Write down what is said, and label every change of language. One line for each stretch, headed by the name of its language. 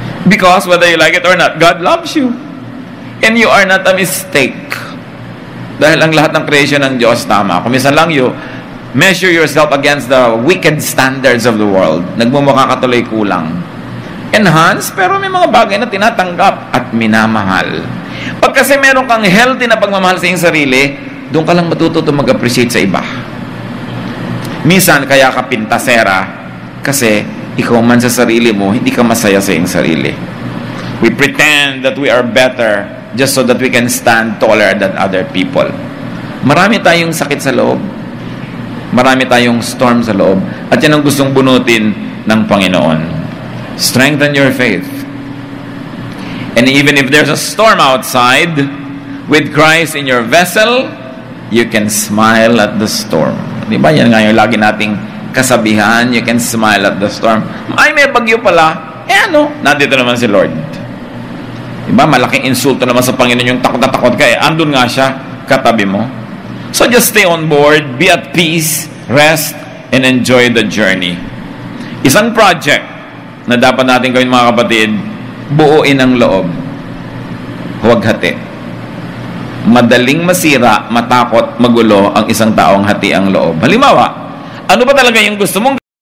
English: Because whether you like it or not, God loves you. And you are not a mistake.
Filipino: Dahil ang lahat ng creation ng Diyos tama. Kung minsan lang
English: you measure yourself against the wicked standards of the world,
Filipino: nagmumukha ka tuloy kulang. Enhance, pero may mga bagay na tinatanggap at minamahal. Pag kasi meron kang healthy na pagmamahal sa iyong sarili, doon ka lang matututo mag-appreciate sa iba. Minsan, kaya ka pintasera, kasi ikaw man sa sarili mo, hindi ka masaya sa iyong sarili.
English: We pretend that we are better just so that we can stand taller than other people.
Filipino: Marami tayong sakit sa loob. Marami tayong storm sa loob. At yan ang gustong bunutin ng Panginoon.
English: Strengthen your faith. And even if there's a storm outside, with Christ in your vessel, you can smile at the storm.
Filipino: Diba? Yan nga yung lagi nating kasabihan,
English: you can smile at the storm.
Filipino: Ay, may bagyo pala. Nandito naman si Lord. Diba? Malaking insulto naman sa Panginoon yung takot na takot ka. Andun nga siya, katabi mo.
English: So just stay on board, be at peace, rest, and enjoy the journey.
Filipino: Isang project na dapat natin gawin mga kapatid, buuin ang loob. Huwag hati. Madaling masira, matakot, magulo ang isang taong hati ang loob. Halimbawa, ano ba talaga yung gusto mong